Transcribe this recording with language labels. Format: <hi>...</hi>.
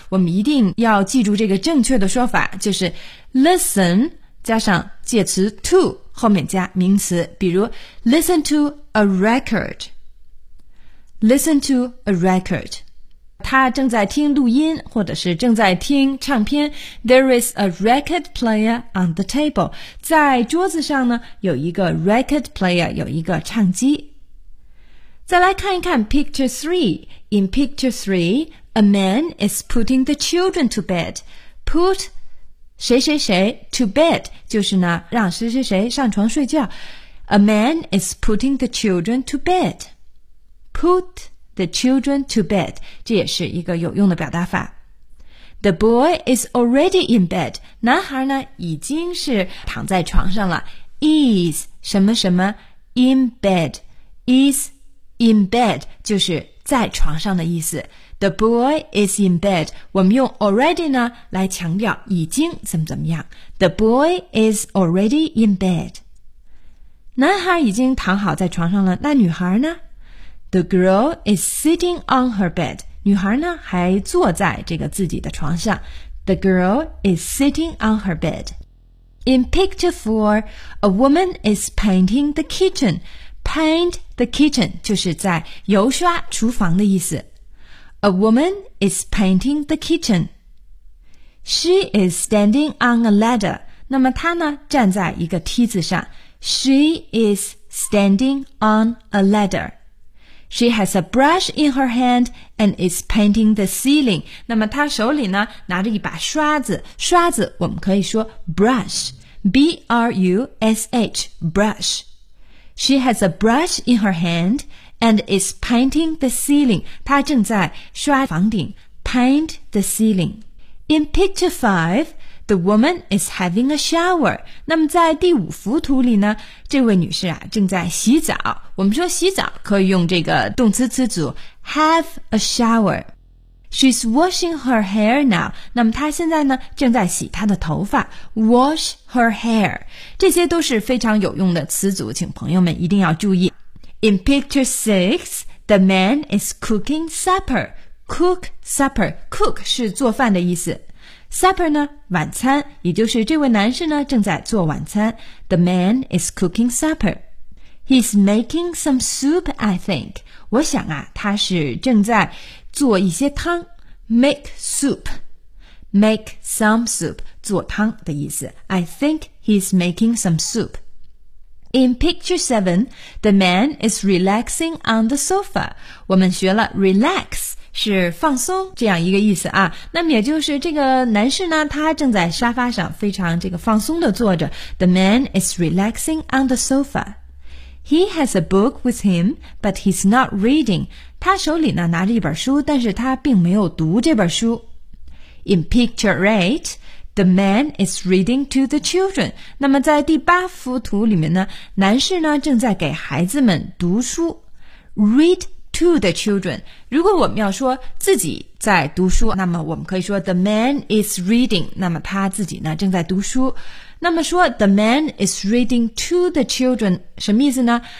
<zh>我们一定要记住这个正确的说法，就是 listen 加上介词 to 后面加名词，比如 listen to a record。</zh> <en>Listen to a record.</en> <zh>他正在听录音或者是正在听唱片。</zh> <en>There is a record player on the table.</en> <zh>在桌子上呢有一个 record player, 有一个唱机。再来看一看 picture 3.</zh> <en>In picture 3, a man is putting the children to bed.</en> <zh>Put 谁谁谁 to bed, 就是呢让谁谁谁上床睡觉。</zh> <en>A man is putting the children to bed. Put the children to bed.</en> <zh>这也是一个有用的表达法。</zh> <en>The boy is already in bed.</en> <zh>男孩呢已经是躺在床上了。 Is 什么什么 in bed.</zh> <en>Is in bed</en> <zh>就是在床上的意思。</zh> <en>The boy is in bed.</en> <zh>我们用 already 呢来强调已经怎么怎么样。</zh> <en>The boy is already in bed.</en> <zh>男孩已经躺好在床上了，那女孩呢？</zh> <en>The girl is sitting on her bed.</en> <zh>女孩呢还坐在这个自己的床上。</zh> <en>The girl is sitting on her bed. In picture 4, a woman is painting the kitchen. Paint the kitchen</en> <zh>就是在油刷厨房的意思。</zh> <en>A woman is painting the kitchen. She is standing on a ladder.</en> <zh>那么她呢站在一个梯子上。</zh> <en>She is standing on a ladder. She has a brush in her hand and is painting the ceiling.</en> <zh>那么她手里呢拿着一把刷子，刷子我们可以说 brush, B-R-U-S-H, brush.</zh> <en>She has a brush in her hand and is painting the ceiling.</en> <zh>她正在刷房顶</zh> <en>paint the ceiling. In picture 5,The woman is having a shower.</en> <zh>那么在第五幅图里呢，这位女士啊正在洗澡。我们说洗澡可以用这个动词词组</zh> <en>have a shower. She's washing her hair now.</en> <zh>那么她现在呢正在洗她的头发。</zh> <en>Wash her hair.</en> <zh>这些都是非常有用的词组，请朋友们一定要注意。</zh> <en>In picture 6, the man is cooking supper. Cook supper.</en> <zh>Cook 是做饭的意思。Supper 呢晚餐，也就是这位男士呢正在做晚餐。</zh> <en>The man is cooking supper. He's making some soup, I think.</en> <zh>我想啊他是正在做一些汤。</zh> <en>Make soup. Make some soup,</en> <zh>做汤的意思。</zh> <en>I think he's making some soup. In picture 7, the man is relaxing on the sofa.</en> <zh>我们学了 relax. 是放松这样一个意思啊，那么也就是这个男士呢他正在沙发上非常这个放松的坐着。</zh> <en>The man is relaxing on the sofa. He has a book with him, but he's not reading.</en> <zh>他手里呢拿着一本书，但是他并没有读这本书。</zh> <en>In picture 8, the man is reading to the children.</en> <zh>那么在第八幅图里面呢，男士呢正在给孩子们读书。</zh> <en>readTo the children.</en> <zh>如果我们要说自己在读书，那么我们可以说</zh> <en>The man is reading.</en> <zh>那么他自己呢正在读书。那么说</zh> <en>The man is reading to the children</en> <zh>什么意思呢？</zh>